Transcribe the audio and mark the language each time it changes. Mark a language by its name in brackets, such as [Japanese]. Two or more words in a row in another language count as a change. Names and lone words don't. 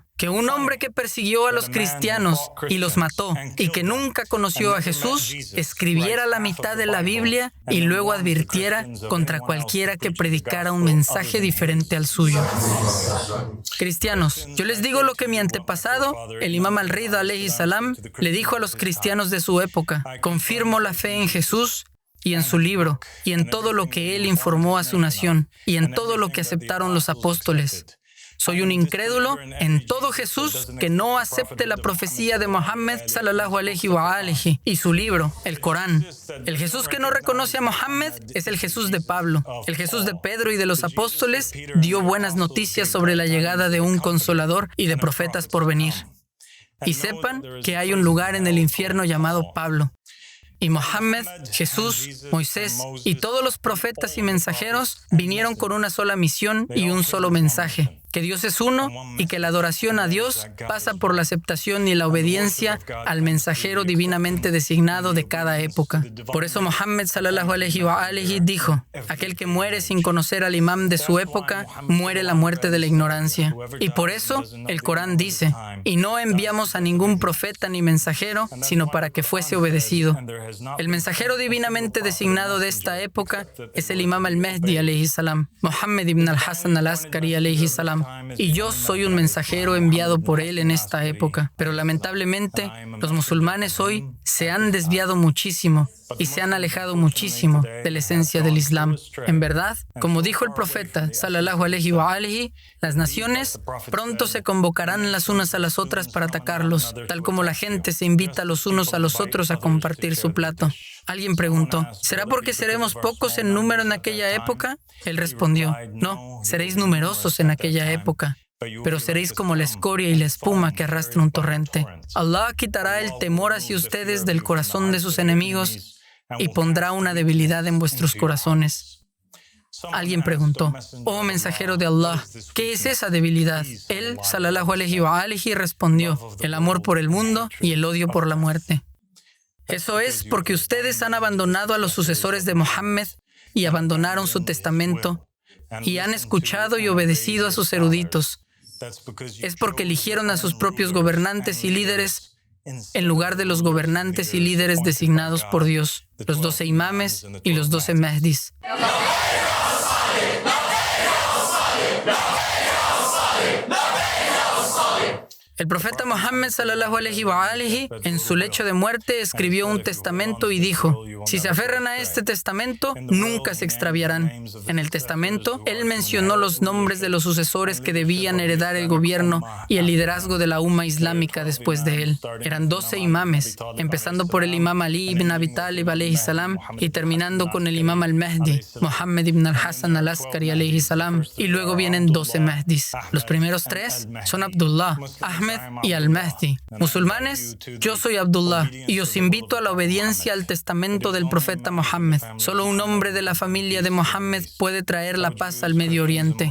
[Spanish] Que un hombre que persiguió a los cristianos y los mató y que nunca conoció a Jesús escribiera la mitad de la Biblia y luego advirtiera contra cualquiera que predicara un mensaje diferente al suyo. Cristianos, yo les digo lo que mi antepasado, el Imam al-Ridha [Arabic] عليه السلام, [Spanish] le dijo a los cristianos de su época. Confirmo la fe en Jesús y en su libro, y en todo lo que él informó a su nación, y en todo lo que aceptaron los apóstoles. Soy un incrédulo en todo Jesús que no acepte la profecía de Mohammed [Arabic] صلى الله عليه وآله [Spanish] y su libro, el Corán. El Jesús que no reconoce a Mohammed es el Jesús de Pablo. El Jesús de Pedro y de los apóstoles dio buenas noticias sobre la llegada de un consolador y de profetas por venir. Y sepan que hay un lugar en el infierno llamado Pablo. Y Mohammed, Jesús, Moisés y todos los profetas y mensajeros vinieron con una sola misión y un solo mensaje, que Dios es uno y que la adoración a Dios pasa por la aceptación y la obediencia al mensajero divinamente designado de cada época. Por eso Muhammad [Arabic] صلى الله عليه وآله [Spanish] dijo: aquel que muere sin conocer al imam de su época, muere la muerte de la ignorancia. Y por eso el Corán dice: y no enviamos a ningún profeta ni mensajero, sino para que fuese obedecido. El mensajero divinamente designado de esta época es el imam al-Mahdi [Arabic] عليه السلام, [Spanish] Muhammad ibn al-Hasan al-Askari [Arabic] عليه السلام, [Spanish] y yo soy un mensajero enviado por él en esta época. Pero lamentablemente, los musulmanes hoy se han desviado muchísimo y se han alejado muchísimo de la esencia del Islam. En verdad, como dijo el profeta [Arabic] صلى الله عليه وآله, [Spanish] las naciones pronto se convocarán las unas a las otras para atacarlos, tal como la gente se invita los unos a los otros a compartir su plato. Alguien preguntó: ¿será porque seremos pocos en número en aquella época? Él respondió: no, seréis numerosos en aquella época, pero seréis como la escoria y la espuma que arrastra un torrente. Allah quitará el temor hacia ustedes del corazón de sus enemigos y pondrá una debilidad en vuestros corazones. Alguien preguntó: oh mensajero de Allah, ¿qué es esa debilidad? Él, [Arabic] صلى الله عليه وآله, [Spanish] respondió: el amor por el mundo y el odio por la muerte. Eso es porque ustedes han abandonado a los sucesores de Muhammad y abandonaron su testamento y han escuchado y obedecido a sus eruditos. Es porque eligieron a sus propios gobernantes y líderes en lugar de los gobernantes y líderes designados por Dios, los 12 imames y los 12 Mahdis. El profeta Muhammad [Arabic] صلى الله عليه وآله, [Spanish] en su lecho de muerte, escribió un testamento y dijo: si se aferran a este testamento, nunca se extraviarán. En el testamento, él mencionó los nombres de los sucesores que debían heredar el gobierno y el liderazgo de la umma islámica después de él. Eran 12 imames, empezando por el imam Ali ibn Abi Talib [Arabic] عليه السلام [Spanish] y terminando con el imam al-Mahdi, Muhammad ibn al-Hasan al-Askari [Arabic] عليه السلام, [Spanish] y luego vienen 12 Mahdis. Los primeros 3 son Abdullah, Ahmed y al-Mahdi. Musulmanes, yo soy Abdullah y os invito a la obediencia al testamento del profeta Muhammad. Solo un hombre de la familia de Muhammad puede traer la paz al Medio Oriente.